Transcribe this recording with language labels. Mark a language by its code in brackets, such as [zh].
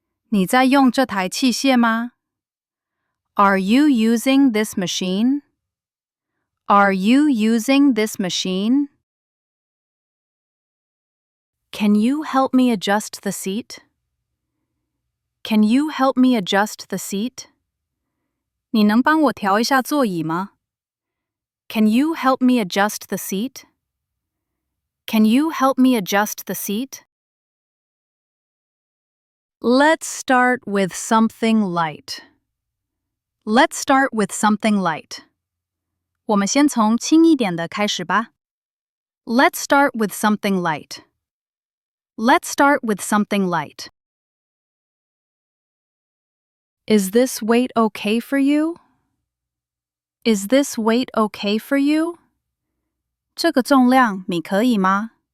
[zh] 你在用这台器械吗？ [en] Are you using this machine? Are you using this machine? Can you help me adjust the seat? Can you help me adjust the seat? [zh] 你能帮我调一下座椅吗？ [en] Can you help me adjust the seat? Can you help me adjust the seat? Let's start with something light. Let's start with something light. [zh] 我们先从轻一点的开始吧。 [en] Let's start with something light. Let's start with something light. Is this weight okay for you? Is this weight okay for you? [zh] 这个重量你可以吗？